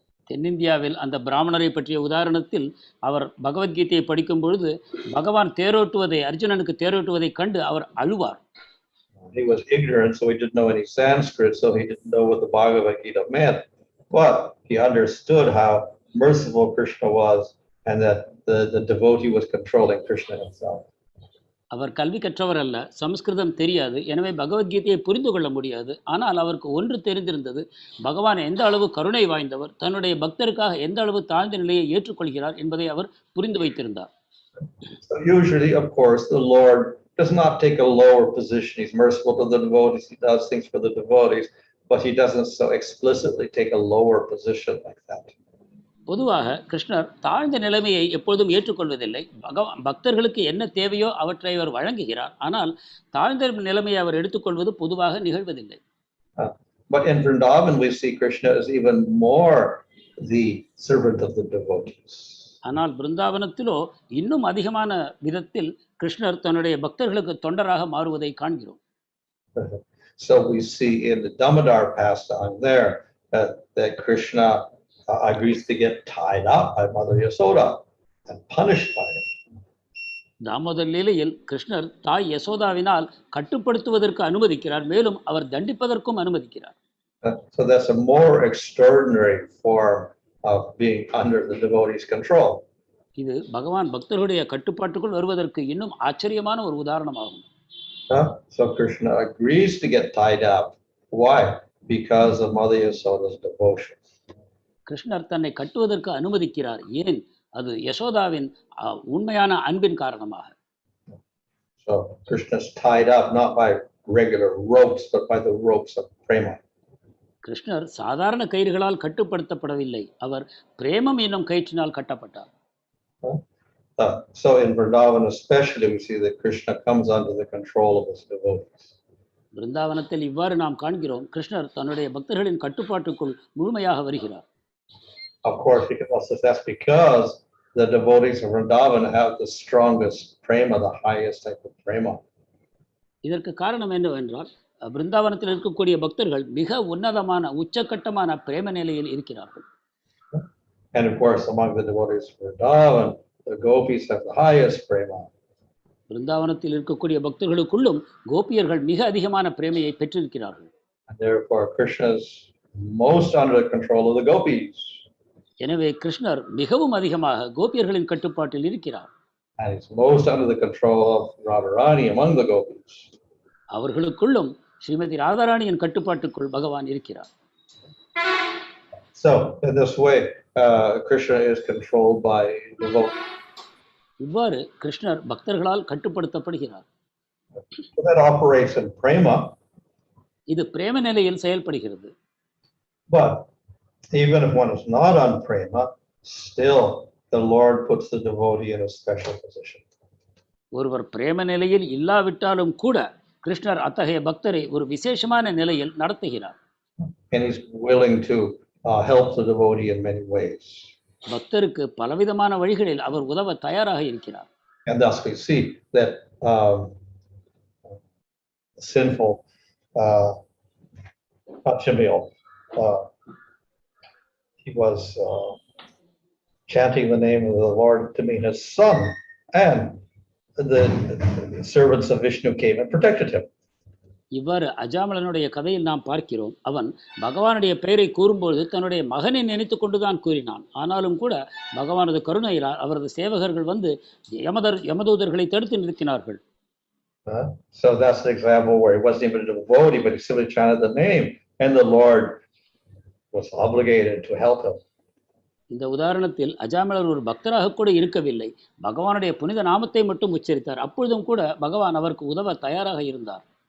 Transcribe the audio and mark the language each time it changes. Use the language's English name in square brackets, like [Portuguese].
[Tamil] தென்னிந்தியாவில் அந்த பிராமணரை பற்றிய உதாரணத்தில் அவர் பகவத்கீதையை படிக்கும் பொழுது பகவான் தேரோட்டுவதை அர்ஜுனனுக்கு தேரோட்டுவதை கண்டு அவர் அழுவார். [English] He was ignorant, so he didn't know any Sanskrit, so he didn't know what the Bhagavad Gita meant. But he understood how merciful Krishna was, and that the devotee was controlling Krishna himself. [Tamil] அவர் கல்வி கற்றவர் அல்ல, சமஸ்கிருதம் தெரியாது, எனவே பகவத்கீதையை புரிந்து கொள்ள முடியாது. ஆனால் அவருக்கு ஒன்று தெரிந்திருந்தது, பகவான் எந்த அளவு கருணை வாய்ந்தவர், தன்னுடைய பக்தருக்காக எந்த அளவு தாழ்ந்த நிலையை ஏற்றுக்கொள்கிறார் என்பதை அவர் புரிந்து வைத்திருந்தார். [English] So usually, of course, the Lord does not take a lower position. He's merciful to the devotees, he does things for the devotees, but he doesn't so explicitly take a lower position like that. [Tamil] பொதுவாக கிருஷ்ணர் தாழ்ந்த நிலைமையை எப்பொழுதும் ஏற்றுக்கொள்வதில்லை. பக்தர்களுக்கு என்ன தேவையோ அவற்றை அவர் வழங்குகிறார். ஆனால் தாழ்ந்த நிலைமையை அவர் எடுத்துக்கொள்வது பொதுவாக நிகழ்வதில்லை. [English] But in Vrindavan we see Krishna is even more the servant of the devotees. [Tamil] ஆனால் பிருந்தாவனத்திலோ இன்னும் அதிகமான விதத்தில் கிருஷ்ணர் தன்னுடைய பக்தர்களுக்கு தொண்டராக மாறுவதை காண்கிறோம். [English] So we see in the Damodar pastime there that Krishna agrees to get tied up by Mother Yasoda and punished by her. [Tamil] Damodar லீலையில் கிருஷ்ணர் தாய் யசோதாவினால் கட்டுப்படுத்துவதற்கு அனுமதிக்கிறார், மேலும் அவர் தண்டிப்பதற்கும் அனுமதிக்கிறார். [English] So that's a more extraordinary form of being under the devotee's control. [Tamil] இது பகவான் பக்தர்களுடைய கட்டுப்பாட்டுக்குள் வருவதற்கு இன்னும் ஆச்சரியமான ஒரு உதாரணமாகும். [English] So Krishna agrees to get tied up. Why? Because of Mother Yasoda's devotion. [Tamil] கிருஷ்ணர் தன்னை கட்டுவதற்கு அனுமதிக்கிறார். ஏன்? அது யசோதாவின் உண்மையான அன்பின் காரணமாக. [English] So Krishna is tied up not by regular ropes but by the ropes of prema. [Tamil] கிருஷ்ணர் சாதாரண கயிறுகளால் கட்டுப்படுத்தப்படவில்லை, அவர் பிரேமம் என்னும் கயிற்றினால் கட்டப்பட்டார். [English] So in Vrindavan especially we see that Krishna comes under the control of his devotees. [Tamil] பிருந்தாவனத்தில் இவ்வாறு நாம் காண்கிறோம். கிருஷ்ணர் தன்னுடைய பக்தர்களின் கட்டுப்பாட்டுக்குள் முழுமையாக வருகிறார். [English] Of course, you can also say that's because the devotees of Vrindavan have the strongest prema, the highest type of prema. [Tamil] இதற்கு காரணம் என்னவென்றால் பிருந்தாவனத்தில் இருக்கக்கூடிய பக்தர்கள் மிக உன்னதமான உச்சக்கட்டமான பிரேம நிலையில் இருக்கிறார்கள். [English] And of course, among the devotees of Vrindavan, the gopis have the highest prema. [Tamil] பிருந்தாவனத்தில் இருக்கக்கூடிய பக்தர்களுக்குள்ளும் கோபியர்கள் மிக அதிகமான பிரேமையை பெற்றிருக்கிறார்கள். [English] And therefore, Krishna is most under the control of the gopis. [Tamil] எனவே கிருஷ்ணர் மிகவும் அதிகமாக கோபியர்களின் கட்டுப்பாட்டில் இருக்கிறார். [English] And he's most under the control of Radharani among the gopis. [Tamil] அவர்களுக்குள்ளும் Srimathi ராதாராணியின் கட்டுப்பாட்டுக்குள் பகவான் இருக்கிறார். [English] So in this way, Krishna is controlled by devotees. [Tamil] இவ்வாறு கிருஷ்ணர் பக்தர்களால் கட்டுப்படுத்தப்படுகிறார். [English] So that operates in prema. [Tamil] இது பிரேம நிலையில் செயல்படுகிறது. [English] But even if one is not on prema, still the Lord puts the devotee in a special position. [Tamil] ஒருவர் பிரேம நிலையில் இல்லாவிட்டாலும் கூட கிருஷ்ணர் அத்தகைய பக்தரை ஒரு விசேஷமான நிலையில் நடத்துகிறார். [English] And he's willing to help the devotee in many ways. [Tamil] பக்தருக்கு பலவிதமான வழிகளில் அவர் உதவ தயாராக இருக்கிறார். [English] And thus we see that sinful Pachamil, he was chanting the name of the Lord to mean his son, and the servants of Vishnu came and protected him. [Tamil] இவ்வாறு அஜாமலனுடைய கதையில் நாம் பார்க்கிறோம். அவன் பகவானுடைய பெயரை கூறும்பொழுது தன்னுடைய மகனை நினைத்து கொண்டுதான் கூறினான். ஆனாலும் கூட பகவானது கருணையினால் அவரது சேவகர்கள் வந்து யமதூதர்களை தடுத்து நிறுத்தினார்கள். [English] So that's an example where he wasn't even a devotee, but he simply chanted the name, and the Lord was obligated to help him. [Tamil] இந்த உதாரணத்தில் அஜாமலர் ஒரு பக்தராக கூட இருக்கவில்லை, பகவானுடைய புனித நாமத்தை மட்டும் உச்சரித்தார். அப்பொழுதும் கூட பகவான் அவருக்கு உதவ தயாராக இருந்தார்.